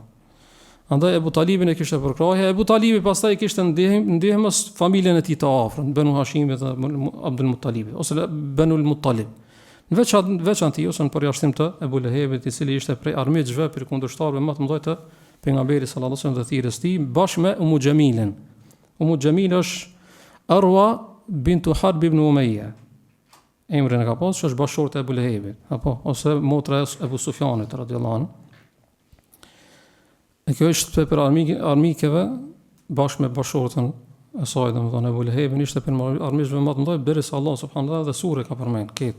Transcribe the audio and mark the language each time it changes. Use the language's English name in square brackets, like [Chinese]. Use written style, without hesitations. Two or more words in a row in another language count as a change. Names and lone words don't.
[Albanian] Andaj Abu Talibin e kishte përkrahje. Abu Talibi pastaj kishte ndihmës familjen e tij të afërt, Banu Hashimit dhe Abdul Muttalibit ose Banu al-Muttalib. Në veçantë ose në përjashtim të Ebu Lehebit, i cili ishte prej armiqve për kundërshtarëve më të mëdhenj të pejgamberit [Arabic] صلى الله عليه وسلم [Albanian] dhe thirrjes tij, bashkë me Umu Jamilin. Umu Jamil është Arwa bintu Harb ibn Umayya. Emrin e ka pasur, që është bashkëshorte e Ebu Lehebit, apo ose motra e Ebu Sufjanit [Arabic] رضي الله عنه. [Albanian] E kjo është për armikeve bashkë me bashkëshortën e saj, domethënë Ebu Lehebin ishte për armiqve më të mëdhenj, derisa Allah [Arabic] سبحانه وتعالى [Albanian] dhe sure ka përmend këtë.